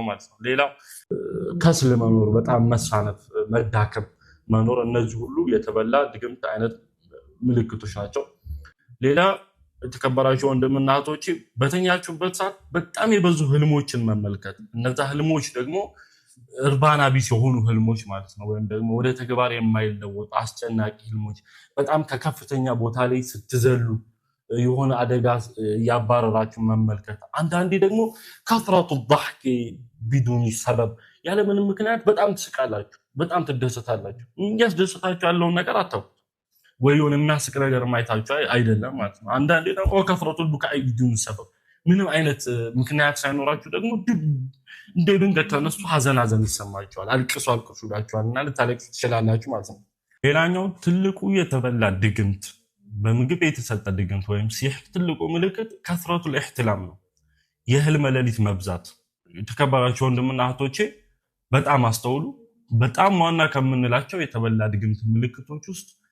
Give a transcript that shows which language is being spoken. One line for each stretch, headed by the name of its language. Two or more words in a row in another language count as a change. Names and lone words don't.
Amharic: ማለት ነው። ሌላው ከስል መኖር፣ በጣም መሳነፍ፣ መዳከም መኖር፣ እነዚህ ሁሉ የተበላ ድግምት አይነት ምልክቶች ናቸው። ሌላ የተከበራችሁ ወንድምና እህቶቼ በተኛችሁበት ሰዓት በጣም የበዙ ህልሞችን መመልከት፣ እነዛ ህልሞች ደግሞ እርባና ቢስ የሆኑ ህልሞች ማለት ነው፣ ወይም ደግሞ ወደ ተግባር የማይለወጡ አስጨናቂ ህልሞች፣ በጣም ከከፍተኛ ቦታ ላይ ስትዘሉ የሆነ አደጋ ያባረራችሁ መመልከት። አንዳንዴ ደግሞ ከፍራቱ
Arabic: ضحك بدون سبب
Amharic: ያለምንም ምክንያት በጣም ትስቃላችሁ፣ በጣም ትደሰታላችሁ። እያስደሰታችሁ ያለውን ነገር አታውቁት፣ ወይ የሆነ የሚያስቅ ነገር ማይታችሁ አይደለም ማለት ነው። አንዳንዴ ደግሞ ከፍራቱ ቡካኢ
Arabic: بدون سبب
Amharic: ምንም አይነት ምክንያት ሳይኖራችሁ ደግሞ እንደ ድንገት ተነስቶ ሐዘን ይሰማችኋል፣ አልቅሱ ይላችኋልና ልታለቅሱ ትችላላችሁ ማለት ነው። ሌላኛው ትልቁ የተበላ ድግምት፣ በምግብ የተሰጠ ድግምት ወይም ሲህር ትልቁ ምልክት
Arabic: كثرة الاحتلام
Amharic: ነው፣ የህልም ሌሊት መብዛት። የተከበራችሁ ወንድምና እህቶቼ በጣም አስተውሉ። በጣም ዋና ከምንላቸው የተበላ ድግምት ምልክቶች ውስጥ